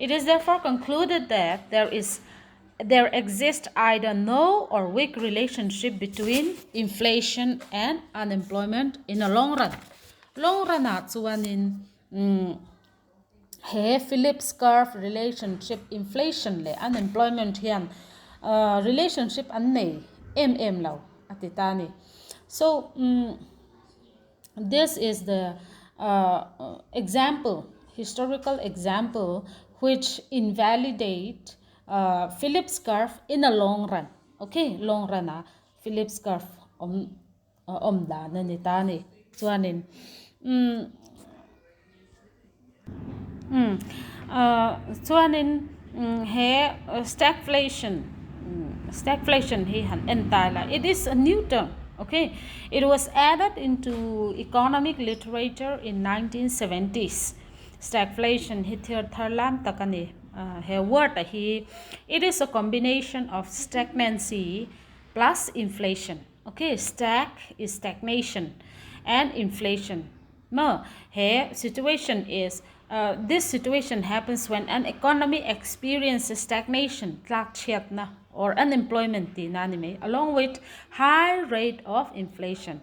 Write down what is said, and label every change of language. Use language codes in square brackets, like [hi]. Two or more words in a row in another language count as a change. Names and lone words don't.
[en] It is therefore concluded that there exists either no or weak relationship between inflation and unemployment in the long run. Long run [lus] chuanin he [en] Phillips curve relationship inflation [lus] le unemployment hian relationship an nei lo atitani. [en] So this is the historical example which invalidate Phillips curve in the long run. [lus] Okay, [en] long run Phillips curve [lus] da na ni tani chuanin chuanin he stagflation he han [en] entire it is a new term. Okay, it was added into economic literature in 1970s. Stagflation [lus] he tharlam takani he [en] word he it is a combination of stagnancy plus inflation. Okay, stag is stagnation and inflation. No, here situation is this situation happens when an economy experiences stagnation, or unemployment, along with high rate of inflation.